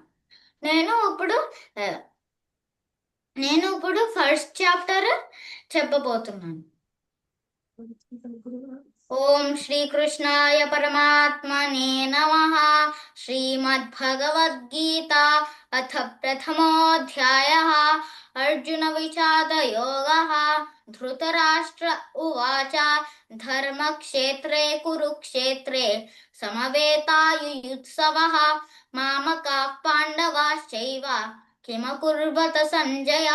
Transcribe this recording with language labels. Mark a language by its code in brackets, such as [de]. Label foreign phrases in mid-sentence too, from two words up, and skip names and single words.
[te] నేను ఇప్పుడు [en] first chapter [te] చెప్పబోతున్నాను. [sa] ఓం శ్రీకృష్ణాయ పరమాత్మనే నమః. శ్రీమద్భగవద్గీత అథ ప్రథమోऽధ్యాయः. अर्जुन विषाद योगः. धृतराष्ट्र उवाच धर्मक्षेत्रे कुरुक्षेत्रे समवेतायुयुत्सवः मामकाः पाण्डवाश्चैव किमकुर्वत संजय.